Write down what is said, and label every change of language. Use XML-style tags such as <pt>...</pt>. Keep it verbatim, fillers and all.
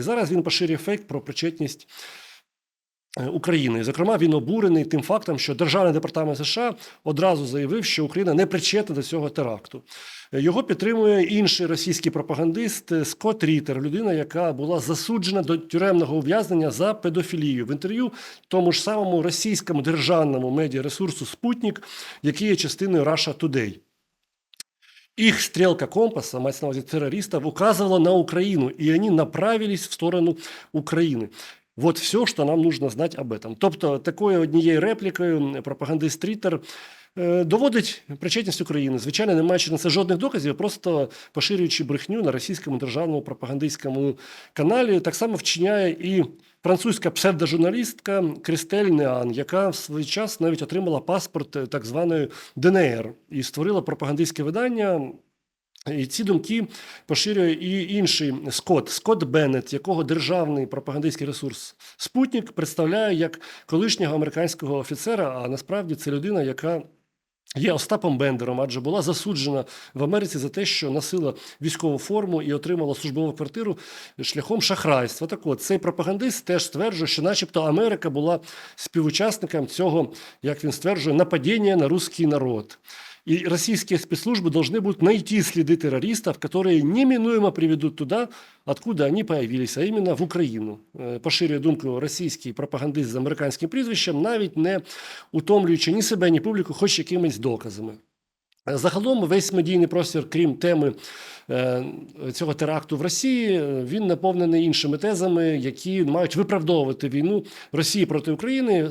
<uk>Зараз він поширює фейк про причетність е, України. І, зокрема, він обурений тим фактом, що Державний департамент США одразу заявив, що Україна не причетна до цього теракту. Е, Його підтримує інший російський пропагандист е, Скотт Рітер, людина, яка була засуджена до тюремного ув'язнення за педофілію. В інтерв'ю тому ж самому російському державному медіаресурсу «Спутник», який є частиною Russia Today.</uk> <ru>Их стрелка компаса, мать на увазе террористов, указывала на Украину, и они направились в сторону Украины. Вот все, что нам нужно знать об этом.</ru> <uk>Тобто, такою однією реплікою пропагандист Рітер е, доводить причетність України, звичайно, не маючи на це жодних доказів, просто поширюючи брехню на російському державному пропагандистському каналі. Так само вчиняє і французька псевдожурналістка Крістель Неан, яка в свій час навіть отримала паспорт е, так званої ДНР і створила пропагандистське видання. І ці думки поширює і інший Скотт, Скотт Беннет, якого державний пропагандистський ресурс «Спутник» представляє як колишнього американського офіцера, а насправді це людина, яка є Остапом Бендером, адже була засуджена в Америці за те, що носила військову форму і отримала службову квартиру шляхом шахрайства. Так от, цей пропагандист теж стверджує, що начебто Америка була співучасником цього, як він стверджує, нападіння на русський народ.</uk> <ru>И российские спецслужбы должны будут найти следы террористов, которые неминуемо приведут туда, откуда они появились, а именно в Украину.</ru> <uk>Е, Поширює думку російський пропагандист з американським прізвищем, навіть не утомлюючи ні себе, ні публіку, хоч якимись доказами. Е, Загалом весь медійний простір, крім теми е, цього теракту в Росії, е, він наповнений іншими тезами, які мають виправдовувати війну Росії проти України.</uk>